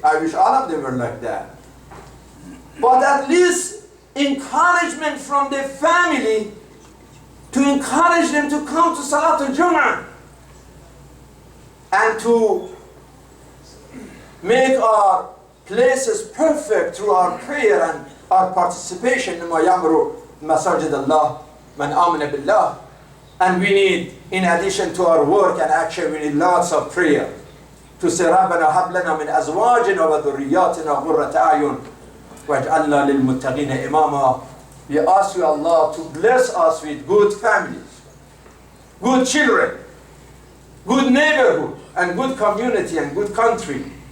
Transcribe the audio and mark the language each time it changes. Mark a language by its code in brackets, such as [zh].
[en] I wish all of them were like that. But at least encouragement from the family to encourage them to come to Salatul Jummah and to make our places perfect through our prayer and our participation in [ar] ما يعمر مساجد الله من آمن بالله. [en] And we need, in addition to our work and action, we need lots of prayer to say [ar] ربنا هب لنا من أزواجنا وذرياتنا قرة أعين واجعلنا للمتقين إماما. [en] We ask you, Allah, to bless us with good families, good children, good neighborhood, and good community and good country.